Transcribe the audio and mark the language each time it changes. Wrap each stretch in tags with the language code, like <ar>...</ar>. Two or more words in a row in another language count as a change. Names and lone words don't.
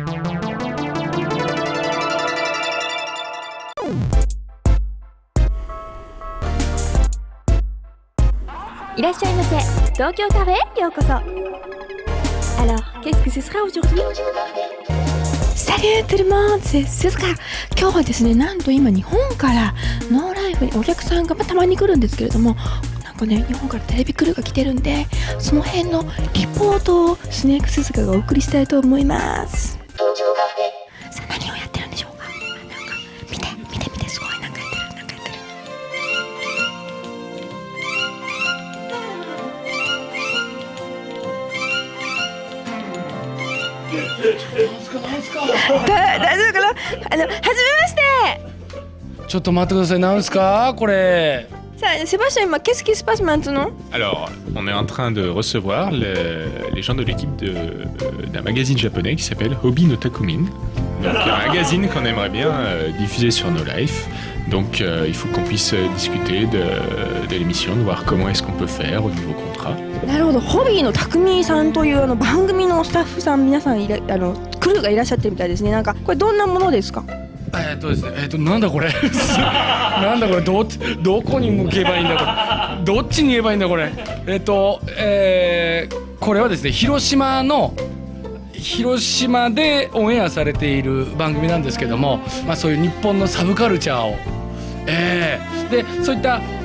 <fr>Alors, qu'est-ce que ce sera aujourd'hui? Salut tout le monde, c'est Suzuka.</fr> <ja>今日はですね、なんと今日本からノーライフにお客さんがたまに来るんですけれども、なんかね、日本からテレビクルーが来てるんで、その辺のリポートをスネーク鈴鹿がお送りしたいと思います。さあ、何をやってるんでしょうか。なんか見て、すごいなんかやってる。大丈夫かな。はじめまして。ちょっと待ってください、なんすかこれ。さあ、セバスチャン、</ja> <fr>今、qu'est-ce qui se passe maintenant? Alors, on est en train de recevoir les gens de l'équipe d'un magazine japonais qui s'appelle Hobby no Takumin. Donc, un magazine qu'on aimerait bien diffuser sur No Life. Donc, il faut qu'on puisse discuter de l'émission, de voir comment est-ce qu'on peut faire au niveau contrat.</fr> <ja>なるほど、ホビーの匠さんという番組のスタッフさん皆さんクルーがいらっしゃってるみたいですね。なんかこれどんなものですか？ですね、なんだこれなんだこれ、どこに向けばいいんだこれ、どっちに言えばいいんだこれ。これはですね、広島でオンエアされている番組なんですけども、まあそういう日本のサブカルチャーを、でそういった</ja>